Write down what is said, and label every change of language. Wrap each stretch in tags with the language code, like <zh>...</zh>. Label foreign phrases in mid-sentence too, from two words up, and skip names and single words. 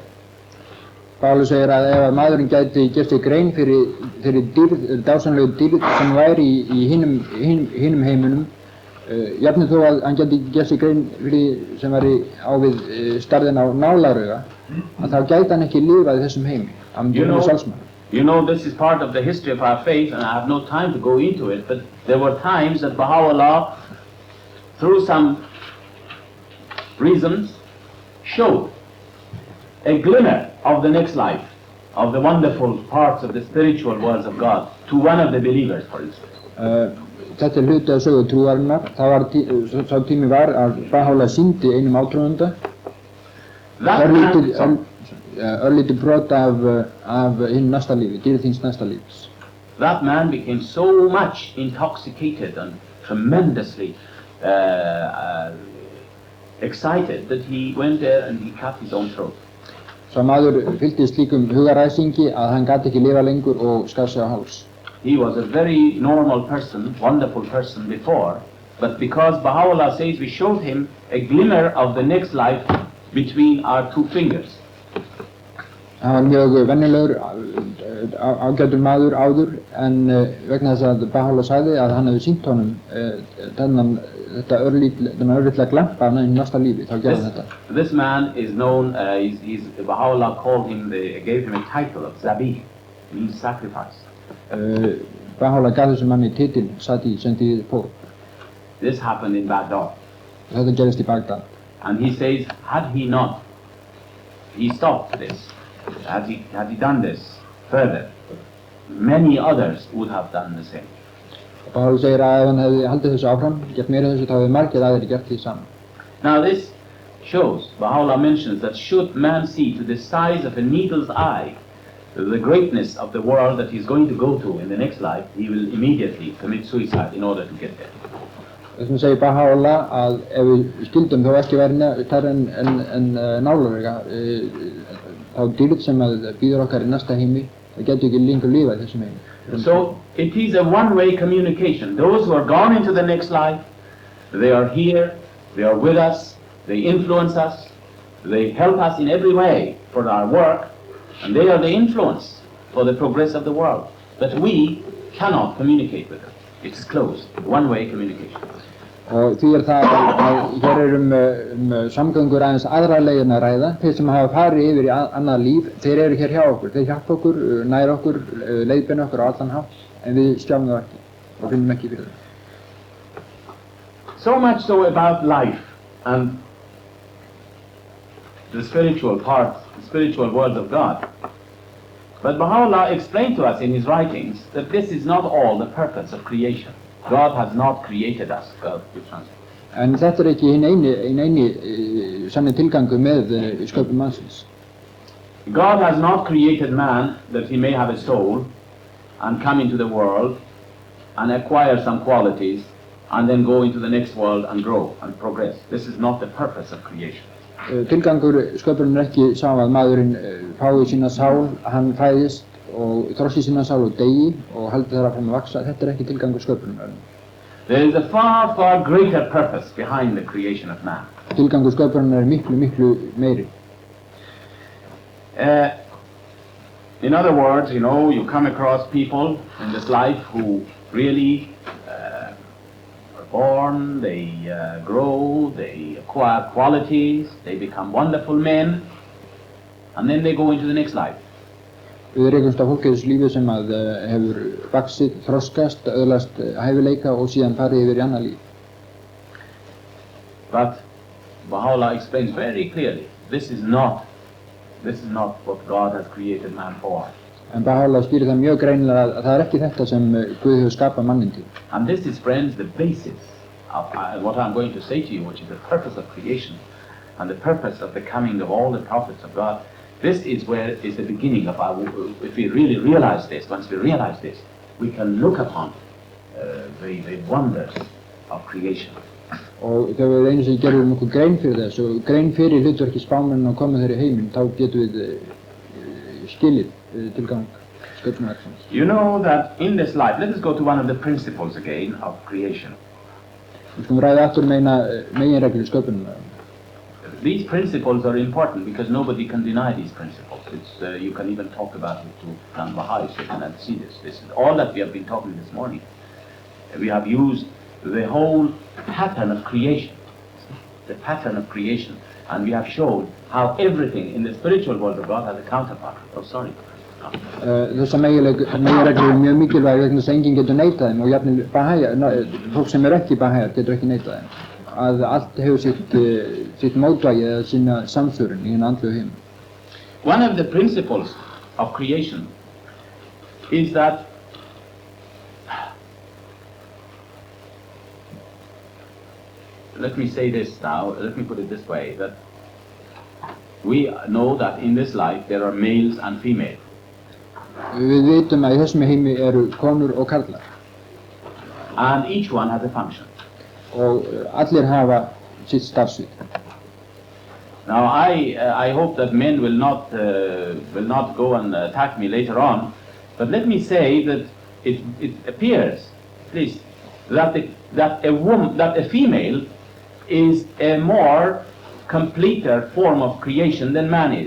<is>Pálus segir að ef maðurinn gæti gert sér grein fyrir dásamlegu dýrð sem væri í hinum heiminum, jafnvel þó að hann gæti gert sér grein fyrir sem væri á við stærðina á nálarauga, að þá gæti hann ekki lifað í þessum heimi.</is> <en>You know, this is part of the history of our faith, and I have no time to go into it, but there were times that Baha'u'lláh, through some reasons, showed a glimmer of the next life, of the wonderful parts of the spiritual worlds of God, to one of the believers, for instance.</en> <is>Þetta hluti af sögu trúarinnar. Sá tími var að Baha'u'lláh sýndi einum átrúanda örlítið brot af hinn næsta lífi, dýrð hins næsta lífs.</is> <en>That man became so much intoxicated and tremendously excited that he went there and he cut his own throat.</en> <is>Sá maður fylltist slíkum hugaræsingi að hann gat ekki lifa lengur og skar sig á háls.</is> <en>He was a very normal person, wonderful person before, but because Baha'u'lláh says we showed him a glimmer of the next life between our two fingers.</en> <is>Hann var mjög venjulegur, ágætur maður áður, en vegna þess að Bahá'u'lláh sagði að hann hefði sýnt honum þennan örlítla glampa af næsta lífi, þá gerði hann þetta.</is> <en>This man is known, Baha'u'lláh called him, gave him a title of Zabih, means sacrifice.</en> <is>Bahá'u'lláh gaf þessum manni titil Zabih, sem þýðir fórn.</is> <en>This happened in Baghdad.</en> <is>Þetta gerðist í Baghdad.</is> <en>And he says, had he not, he stopped this, had he done this further, many others would have done the same.</en> <is>Bahá'u'lláh segir að ef hann hefði haldið þessu áfram, gert meira þessu, þá hefði margir aðrir gert því saman.</is> <en>Now this shows, Baha'u'lláh mentions that should man see to the size of a needle's eye the greatness of the world that he's going to go to in the next life, he will immediately commit suicide in order to get there.</en> <is>Þess vegna segir Bahá'u'lláh að ef við skildum þó ekki verið þar en nálarvega þá dýrð sem að býður okkar í næsta heimi, það getur ekki lengur lífa í þessum heimi.</is> <en>So it is a one-way communication. Those who are gone into the next life, they are here, they are with us, they influence us, they help us in every way for our work, and they are the influence for the progress of the world. But we cannot communicate with them. It's closed, one-way communication.</en> <is>Og því það að hér samgöngur aðeins aðra leiðin að ræða. Þeir sem hafa farið yfir í annað líf, þeir eru hér hjá okkur. Þeir hjálpa okkur, nær okkur, leiðbeina okkur á allan hátt, en við sjáum það ekki og finnum ekki fyrir það.</is> <en>So much so about life and the spiritual part, the spiritual world of God. But Baha'u'lláh explained to us in his writings that this is not all the purpose of creation. God has not created us.</en> <is>En þetta ekki hinn eini sanni tilgangur með sköpun mannsins.</is> <en>God has not created man that he may have a soul and come into the world and acquire some qualities and then go into the next world and grow and progress. This is not the purpose of creation.</en> <is>Tilgangur sköpunar ekki sá að maðurinn fái sína sál, hann fæðist og þrossi sína sál og degi og haldi þar áfram að vaksa. Þetta ekki tilgangur sköpunar.</is> <en>There is a far, far greater purpose behind the creation of man.</en> <is>Tilgangur sköpunar miklu meiri.</is> <en>In other words, you come across people in this life who really are born, they grow, they acquire qualities, they become wonderful men, and then they go into the next life.</en> <is>Við rekumst á fólki þessu lífi sem að hefur vaxið, þroskast, öðlast hæfileika og síðan farið yfir í annað líf.</is> <en>But Baha'u'lláh explains very clearly, this is not what God has created man for.</en> <is>En Bahá'u'lláh skýrir það mjög greinilega að það ekki þetta sem Guð hefur skapað mannin til.</is> <en>And this is, friends, the basis of what I'm going to say to you, which is the purpose of creation and the purpose of the coming of all the prophets of God. This is where is the beginning of our, if we really realize this, once we realize this, we can look upon the wonders of creation.</en> <is>Og þegar við einu sem gerum okkur grein fyrir þessu og grein fyrir hlutverki spámennina og komið þeirri heiminn, þá getum við skilið tilgang sköpunarverksins.</is> <en>You know that in this life, let us go to one of the principles again of creation.</en> <is>Við skulum ræða aftur meginreglur sköpunar.</is> <en>These principles are important because nobody can deny these principles. You can even talk about it to Bahá'í so you can see this. This is all that we have been talking this morning. We have used the whole pattern of creation, and we have shown how everything in the spiritual world of God has a counterpart. Oh, sorry.</en> <is>Þessar meginreglur mjög mikilvæg vegna þess að enginn getur neitað þeim og jafnvel fólk sem ekki Bahá'íar getur ekki neitað þeim. Að allt hefur sitt mótvægi eða sína samsvörun í hinn andlegu heim.</is> <en>One of the principles of creation is that let me say this now, let me put it this way, that we know that in this life there are males and females.</en> <is>Við vitum að í þessum heimi eru konur og karlar.</is> <en>And each one has a function.</en> <is>Og allir hafa sitt starfsvið.</is> <en>Now I hope that men will not go and attack me later on, but let me say that it appears, at least that a female is a more completer form of creation than man is.</en>